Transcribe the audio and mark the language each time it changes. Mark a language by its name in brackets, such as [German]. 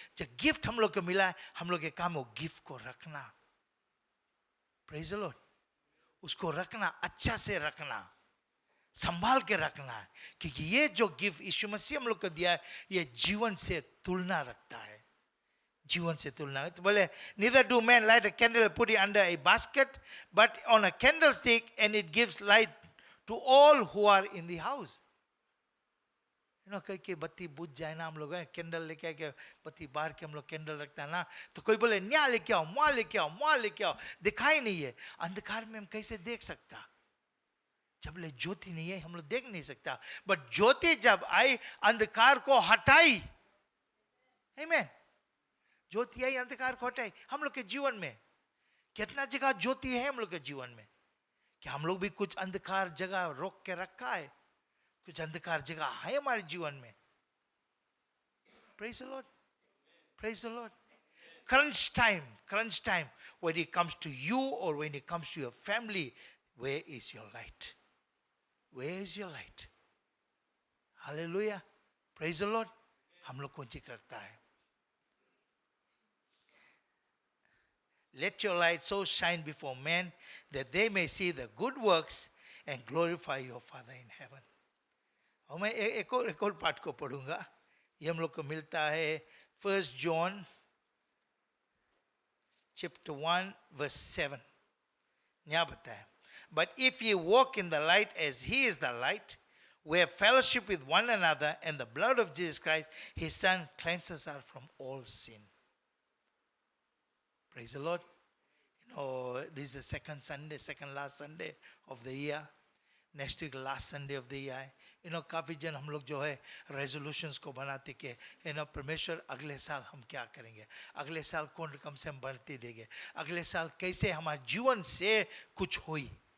[Hindi] जब गिफ्ट हम लोग को मिला है, हम लोग के काम हो गिफ्ट को रखना। [English] Praise the Lord. [Hindi] उसको रखना, अच्छा से रखना, संभाल के रखना है, क्योंकि ये जो गिफ्ट यीशु मसीह हम लोग को दिया है, ये जीवन से तुलना रखता है, जीवन से तुलना। तो बोले, [English] neither do men light a candle and put it under a basket, but on a candlestick, and it gives light to all who are in the house. [Hindi] कह के बत्ती बुझ जाए ना, हम लोग कैंडल लेके आके बत्ती बाहर के हम लोग कैंडल रखता है ना, तो कोई बोले न्या लेके आओ, मुआ लेके आओ, मुआ लेके आओ, दिखाई नहीं है। अंधकार में हम कैसे देख सकता? जब ले ज्योति नहीं है, हम लोग देख नहीं सकता। [English] but [Hindi] ज्योति जब आई, अंधकार को हटाई। आमीन। ज्योति आई, अंधकार को हटाई। हम लोग के जीवन में कितना जगह ज्योति है हम लोग के जीवन में? क्या हम लोग भी कुछ अंधकार जगह रोक के रखा है? कुछ अंधकार जगह है हमारे जीवन में? [English] Praise the Lord, praise the Lord. crunch time when it comes to you or when it comes to your family, where is your light? Where is your light? Hallelujah, praise the Lord। [Hindi] हम लोग कौन सी करता है? [English] Let your light so shine before men that they may see the good works and glorify your Father in heaven। [Hindi] और मैं एक और पाठ को पढ़ूंगा। ये हम लोग को मिलता है 1 John chapter 1 verse 7। यहाँ बताया, [English] but if ye walk in the light as he is the light, we have fellowship with one another, and the blood of Jesus Christ, his son, cleanses us from all sin। Praise the Lord। You know, this is the second last Sunday of the year। Next week last Sunday of the year [Hindi] है। काफ़ी जन हम लोग जो है resolutions को बनाते कि परमेश्वर अगले साल हम क्या करेंगे, अगले साल कौन रकम से हम बढ़ती देंगे, अगले साल कैसे हमारे जीवन से कुछ हुई।